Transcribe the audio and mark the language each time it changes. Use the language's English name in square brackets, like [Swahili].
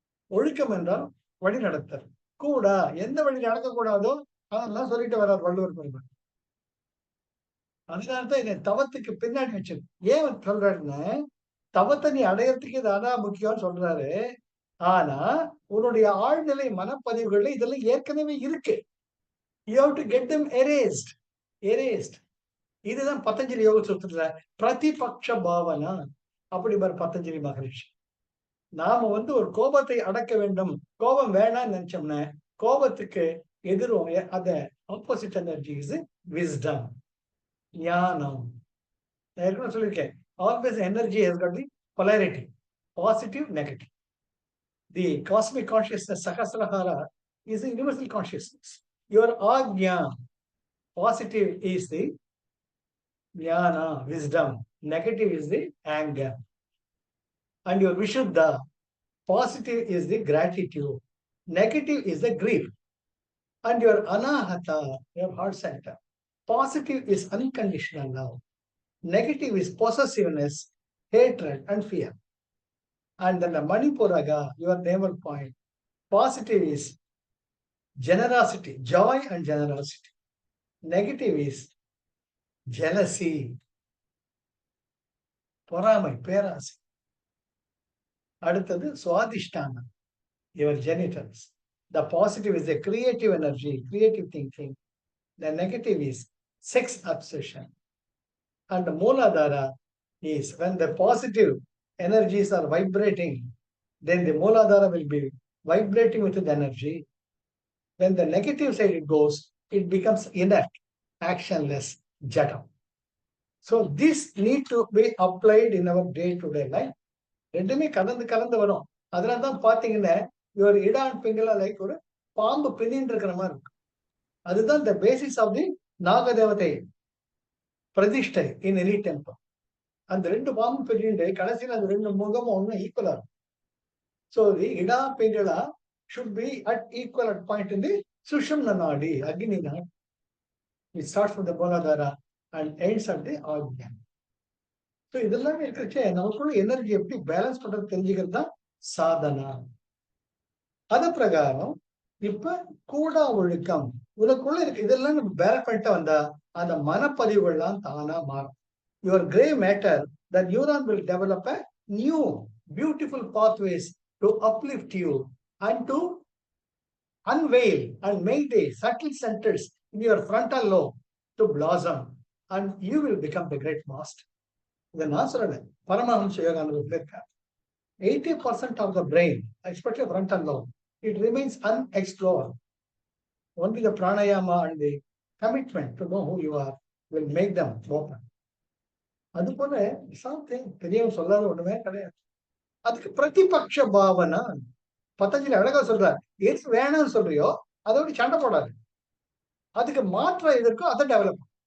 [Tamil] ஒழுக்கம் என்றால் வழி நடத்தல். கூடா எந்த வழி நடக்கக்கூடாதோ அதெல்லாம் சொல்லிட்டு வர்றார் வள்ளுவர் பெருமாள். அதனால்தான் இதை தவத்துக்கு பின்னாடி வச்சது. ஏன் சொல்றாருன்னா தவத்தை நீ அடையறதுக்கு இது அதான் முக்கியம்னு சொல்றாரு. ஆனா உன்னுடைய ஆழ்நிலை மனப்பதிவுகள்ல இதெல்லாம் ஏற்கனவே இருக்கு. [English] You have to get them erased. [Tamil] இதுதான் பதஞ்சலி யோக சூத்திரத்துல பிரதிபக்ஷ பாவனா அப்படி பதஞ்சலி மகரிஷி. நாம ஒரு கோபத்தை அடக்க வேண்டும், கோபம் வேணாம்னு நினைச்சோம்னா கோபத்துக்கு எதிரும் அத [English] opposite energy is wisdom, [Tamil] ஞானம். நான் ஏற்கனவே சொல்லியிருக்கேன், [English] always energy has got the polarity, positive, negative. The cosmic consciousness, Sahasrahara, is the universal consciousness. Your Ajna, positive is the Jnana, wisdom. Negative is the anger. And your Vishuddha, positive is the gratitude. Negative is the grief. And your Anahata, your heart center, positive is unconditional love. Negative is possessiveness, hatred, and fear. And then the Manipuraga, your navel point, positive is generosity, joy and generosity. Negative is jealousy, [Tamil] பொறாமை, பேராசை. அடுத்தது சுவாதிஷ்டானம், [English] your genitals. The positive is the creative energy, creative thinking. The negative is sex obsession. And the Mooladhara is when the positive energies are vibrating, then the Mooladhara will be vibrating with the energy. When the negative side it goes, it becomes inert, actionless, jadam. So this need to be applied in our day to day life. [Tamil] ரெண்டுமே கலந்து கலந்து வரும். அதனாலதான் பாத்தீங்கன்னா ஒரு இடா and Pingala like ஒரு பாம்பு பின்னின்னு இருக்கிற மாதிரி இருக்கு. [English] அதுதான் the basis of the Nagadevathai prathishtai in any temple. [Tamil] அந்த ரெண்டு பாம்பு பின்னிட்டு கடைசியில் அந்த ரெண்டு முகமும் ஒன்னும் ஈக்குவலா இருக்கும். [English] So the ida pingala should be at equal at point in the sushumna nadi, agni nadi. It starts from the Muladhara and ends at the Ajna. So [Tamil] இதெல்லாமே இருக்கச்சே நமக்குள்ள எனர்ஜி எப்படி பேலன்ஸ் பண்றது தெரிஞ்சுக்கிறது தான் சாதனா. அது பிரகாரம் இப்ப கூடா ஒழுக்கம் உனக்குள்ள இருக்கு. இதெல்லாம் நம்ம பேலன்ஸ் பண்ணிட்டு வந்தா அந்த மனப்பதிவுகள்லாம் தானா மாறும். [English] Your grey matter the neuron will develop a new beautiful pathways to uplift you and to unveil and make the subtle centers in your frontal lobe to blossom, and you will become the great master. [Tamil] இதை நான் சொல்லல, பரமஹம்ச யோகானந்தத்தில் இருக்கார். [English] 80% of the brain, especially frontal lobe, it remains unexplored. Only the pranayama and the commitment to know who you are will make them open. [Tamil] அது போல something பெரியவங்க சொல்லாத ஒண்ணுமே கிடையாது. அதுக்கு பிரதிபக்ஷ பாவனா பதஞ்சலி அழகா சொல்றார். எது வேணும்னு சொல்றியோ அதோட சண்டை போடாது. அதுக்கு மாற்றம் எதற்கோ அதை டெவலப்.